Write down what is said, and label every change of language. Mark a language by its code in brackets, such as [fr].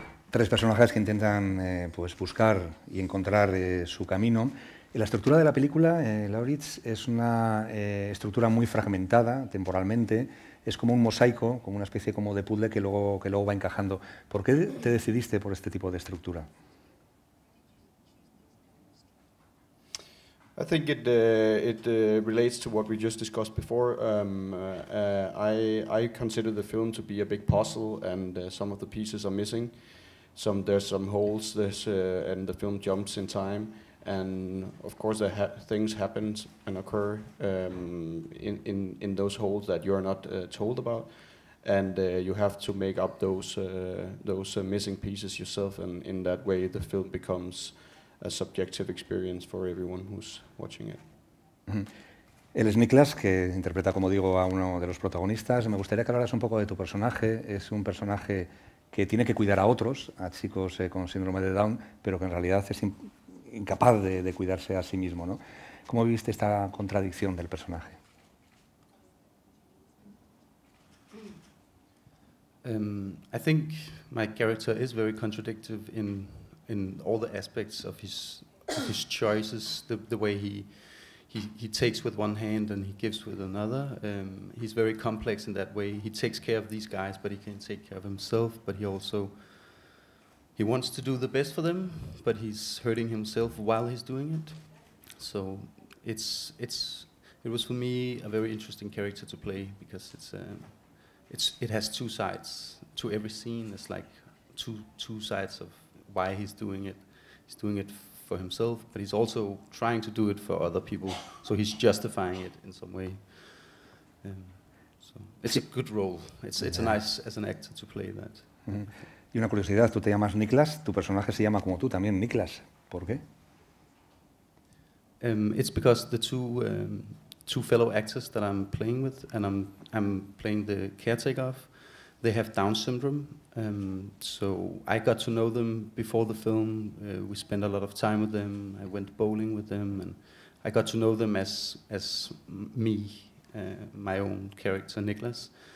[es] 3 personajes que intentan pues buscar y encontrar su camino. Y la estructura de la película, Laurits, es una estructura muy fragmentada temporalmente. Es como un mosaico, como una especie como de puzzle que luego va encajando. ¿Por qué te decidiste por este tipo de estructura? [en] I think it relates to what we just discussed before. I consider the film to be a big puzzle, and some of the pieces are missing. There's some holes, and the film jumps in time, and of course things happen and occur in those holes that you're not told about, and you have to make up those missing pieces yourself, and in that way the film becomes a subjective experience for everyone who's watching it. [es] Él es Niklas, que interpreta, como digo, a uno de los protagonistas. Me gustaría que hablaras un poco de tu personaje. Es un personaje que tiene que cuidar a otros, a chicos con síndrome de Down, pero que en realidad es incapaz de cuidarse a sí mismo, ¿no? ¿Cómo viviste esta contradicción del personaje? [en] I think my character is very contradictory in all the aspects of his choices, the way he takes with one hand and he gives with another. He's very complex in that way. He takes care of these guys, but he can't take care of himself. But he wants to do the best for them, but he's hurting himself while he's doing it. So it was for me a very interesting character to play, because it has 2 sides to every scene. It's like two sides of why he's doing it. He's doing it for himself, but he's also trying to do it for other people, so he's justifying it in some way. So it's a good role. It's a nice as an actor to play that. Mm-hmm. [es] Y una curiosidad, tú te llamas Niklas, tu personaje se llama como tú también, Niklas. ¿Por qué? [en] It's because the two fellow actors that I'm playing with, and I'm playing the caretaker of, they have Down syndrome. So I got to know them before the film. We spent a lot of time with them. I went bowling with them, and I got to know them as me, my own character, Niklas.